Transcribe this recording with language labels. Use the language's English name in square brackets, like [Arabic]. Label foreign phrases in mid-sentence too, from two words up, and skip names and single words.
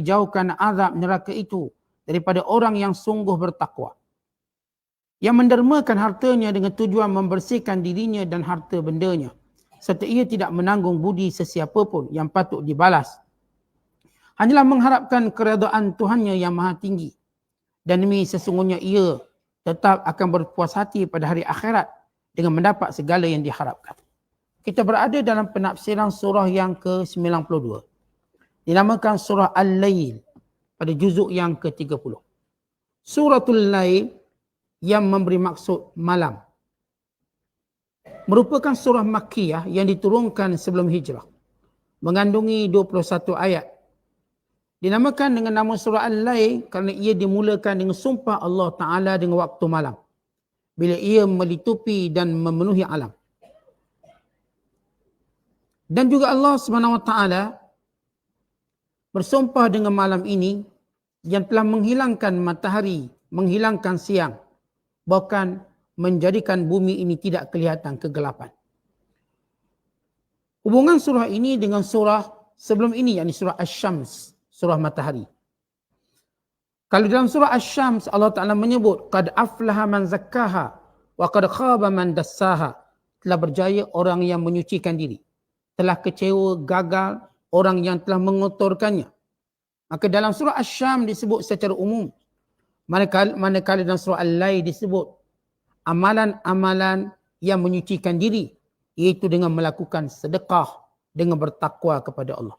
[Malay] dijauhkan azab neraka itu daripada orang yang sungguh bertakwa, yang mendermakan hartanya dengan tujuan membersihkan dirinya dan harta bendanya, serta ia tidak menanggung budi sesiapa pun yang patut dibalas, hanyalah mengharapkan keredaan Tuhannya yang maha tinggi, dan demi sesungguhnya ia tetap akan berpuas hati pada hari akhirat dengan mendapat segala yang diharapkan. Kita berada dalam penafsiran surah yang ke-92. Dinamakan surah Al-Lail pada juzuk yang ke-30. Suratul Lail yang memberi maksud malam merupakan surah Makkiyah yang diturunkan sebelum hijrah. mengandungi 21 ayat. Dinamakan dengan nama surah Al-Lail kerana ia dimulakan dengan sumpah Allah Ta'ala dengan waktu malam, bila ia melitupi dan memenuhi alam. Dan juga Allah SWT bersumpah dengan malam ini yang telah menghilangkan matahari, menghilangkan siang, bahkan menjadikan bumi ini tidak kelihatan kegelapan. Hubungan surah ini dengan surah sebelum ini, yakni surah Asy-Syams, surah matahari. Kalau dalam surah Asy-Syams Allah Ta'ala menyebut [Arabic] قد أفلح من زكاها وقد خاب من دساها, [Malay] telah berjaya orang yang menyucikan diri, telah kecewa, gagal orang yang telah mengotorkannya. Maka dalam surah Asy-Syams disebut secara umum, manakala dalam surah Al-Lail disebut amalan-amalan yang menyucikan diri, iaitu dengan melakukan sedekah, dengan bertakwa kepada Allah.